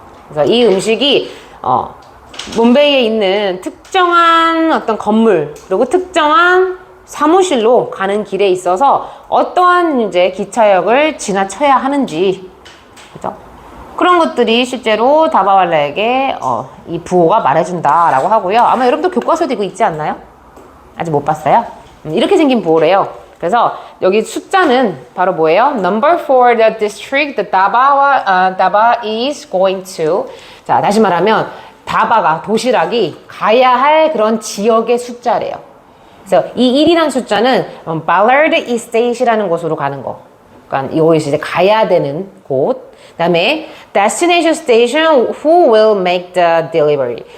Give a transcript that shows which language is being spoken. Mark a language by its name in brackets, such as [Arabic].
[Korean] 그래서 이 음식이 몬베이에 있는 특정한 어떤 건물 그리고 특정한 사무실로 가는 길에 있어서 어떠한 이제 기차역을 지나쳐야 하는지, 그죠? 그런 것들이 실제로 다바왈라에게 이 부호가 말해준다라고 하고요. 아마 여러분도 교과서에도 이거 있지 않나요? 아직 못 봤어요? 이렇게 생긴 부호래요. 그래서 여기 숫자는 바로 뭐예요? [English] Number for the district the Daba is going to. [Korean] 자, 다시 말하면 다바가, 도시락이 가야 할 그런 지역의 숫자래요. 그래서 이 1이라는 숫자는 Ballard Estate이라는 곳으로 가는 거. 그러니까 여기서 이제 가야 되는 곳. [English] 그 다음에 Destination Station who will make the delivery.